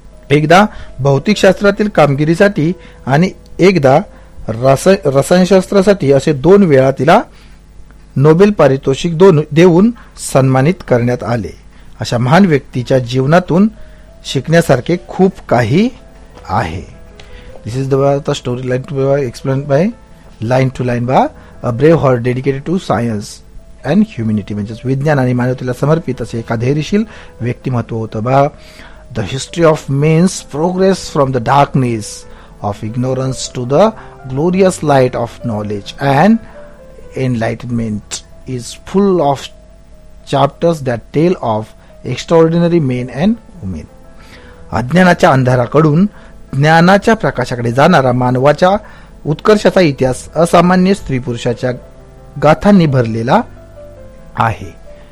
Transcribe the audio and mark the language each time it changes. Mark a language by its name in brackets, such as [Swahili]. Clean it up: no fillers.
[Marathi] एकदा भौतिकशास्त्रातील कामगिरीसाठी आणि एकदा रसायनशास्त्रासाठी असे 2 वेळा तिला नोबेल पारितोषिक देऊन सन्मानित करण्यात आले. अशा महान व्यक्तीच्या जीवनातून शिकण्यासारखे खूप काही आहे. [English] This is the story line to be explained by line to line by a brave heart dedicated to science and humanity. [Marathi] म्हणजेच विज्ञान आणि मानवतेला समर्पित असे एक धैर्यशील व्यक्तिमत्व होतं बा. [English] The history of man's progress from the darkness of ignorance to the glorious light of knowledge and enlightenment is full of chapters that tell of extraordinary men and women. [Marathi] अज्ञानाच्या अंधाराकडून ज्ञानाच्या प्रकाशाकडे जाणारा मानवाच्या उत्कर्षाचा इतिहास असामान्य स्त्री पुरुषाच्या गाथांनी भरलेला आहे.